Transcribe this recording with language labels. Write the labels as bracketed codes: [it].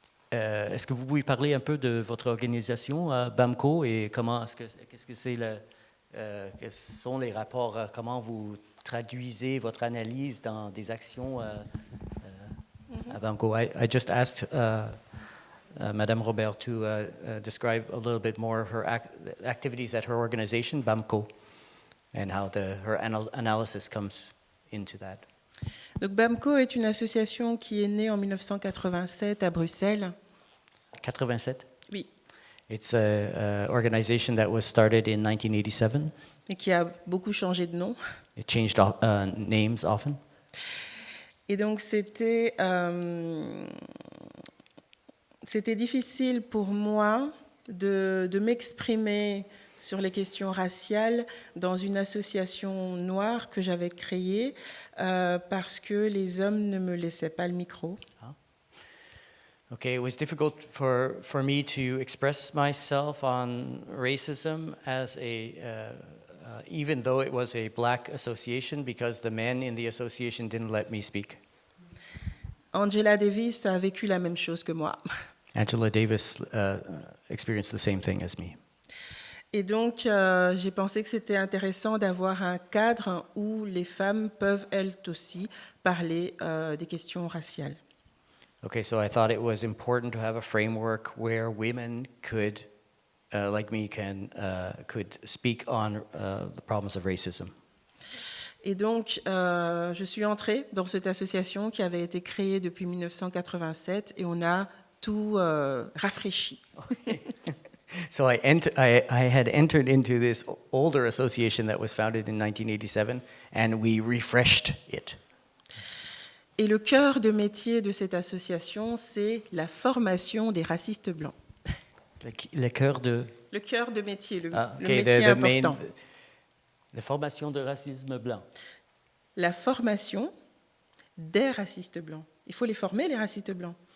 [fr] Est-ce que vous pouvez parler un peu de votre organisation, BAMCO, et quels sont les rapports, comment vous traduisez votre analyse dans des actions à BAMCO? [en] I just asked Madame Robert to describe a little bit more her activities at her organization, BAMCO, and how her analysis comes into that. [fr] Donc BAMCO est une association qui est née en 1987 à Bruxelles. 87? Oui. [en] It's an organization that was started in 1987. [fr] Et qui a beaucoup changé de nom. [en] It changed names often. [fr] Et donc c'était difficile pour moi de m'exprimer sur les questions raciales dans une association noire que j'avais créée parce que les hommes ne me laissaient pas le micro. [en] Okay, it was difficult for me to express myself on racism as even though it was a black association, because the men in the association didn't let me speak. [fr] Angela Davis a vécu la même chose que moi. [en] Angela Davis experienced the same thing as me. [fr] Et donc, j'ai pensé que c'était intéressant d'avoir un cadre où les femmes peuvent elles aussi parler des questions raciales. [en] Okay, so I thought it was important to have a framework where women could, like me, could speak on the problems of racism. [fr] Et donc, je suis entrée dans cette association qui avait été créée depuis 1987 et on a tout rafraîchi. [en] So I had entered into this older association that was founded in 1987, and we refreshed it. [fr] Et le cœur de métier de cette association, c'est la formation des racistes blancs. Le cœur de... Le cœur de métier, le [en] okay, [fr] métier [en] the main, important. [fr] la formation de racisme blanc. La formation des racistes blancs. Il faut les former, les racistes blancs.